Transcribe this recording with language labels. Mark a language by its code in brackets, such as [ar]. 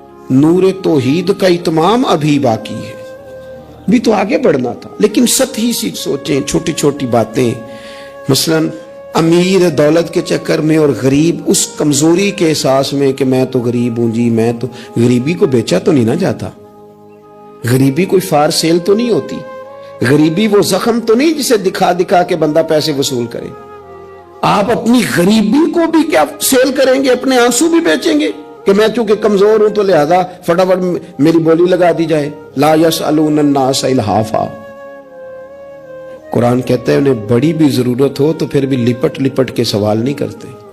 [ur] نور توحید کا اتمام ابھی باقی ہے. بھی تو آگے بڑھنا تھا, لیکن سطحی سی سوچیں, چھوٹی چھوٹی باتیں. مثلا امیر دولت کے چکر میں اور غریب اس کمزوری کے احساس میں کہ میں تو غریب ہوں جی, میں تو, غریبی کو بیچا تو نہیں نہ جاتا. غریبی کوئی فار سیل تو نہیں ہوتی. غریبی وہ زخم تو نہیں جسے دکھا دکھا کے بندہ پیسے وصول کرے. آپ اپنی غریبی کو بھی کیا سیل کریں گے, اپنے آنسو بھی بیچیں گے کہ میں چونکہ کمزور ہوں تو لہذا فٹافٹ میری بولی لگا دی جائے. [ar] لا یسألون الناس الحافا. [ur] قرآن کہتا ہے انہیں بڑی بھی ضرورت ہو تو پھر بھی لپٹ لپٹ کے سوال نہیں کرتے.